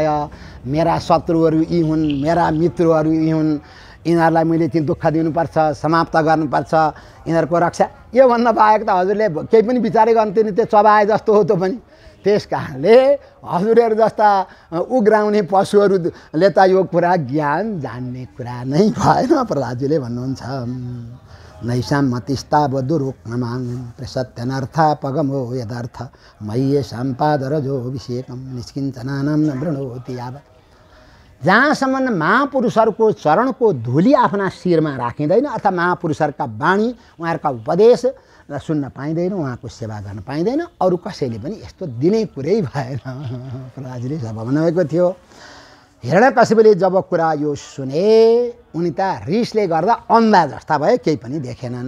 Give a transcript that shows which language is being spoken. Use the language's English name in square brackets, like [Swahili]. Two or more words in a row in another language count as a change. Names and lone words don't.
[Nepali] मेरा शत्रुहरू यी हुन्, मेरा मित्रहरू यी हुन्, यिनीहरूलाई मैले चाहिँ दुःख दिनुपर्छ, समाप्त गर्नुपर्छ, यिनीहरूको रक्षा। योभन्दा बाहेक त हजुरले केही पनि विचारै गर्दैन, त्यो चबाए जस्तो हो त्यो पनि। त्यस कारणले हजुरहरू जस्ता उग्राउने पशुहरूले त यो कुरा ज्ञान जान्ने कुरा नै भएन। प्रहलादजीले भन्नुहुन्छ, [Sanskrit] नैषां मतिस्तावदुरुक्मां प्रसत्यनर्था पगमो यदर्थ मय्ये सम्पादरजो अभिषेकम निष्किञ्चनानां न वृणोति यावत्। [Nepali] जहाँसम्म महापुरुषहरूको चरणको धुली आफ्ना शिरमा राखिँदैन अथवा महापुरुषहरूका वाणी, उहाँहरूका उपदेश सुन्न पाइँदैन, उहाँको सेवा गर्न पाइँदैन, अरू कसैले पनि यस्तो दिने कुरै भएन। प्रहलादजीले जब भन्नुभएको थियो, हिरण्यकशिपुले जब कुरा यो सुने उनी त रिसले गर्दा अन्धा जस्ता भए, केही पनि देखेनन्।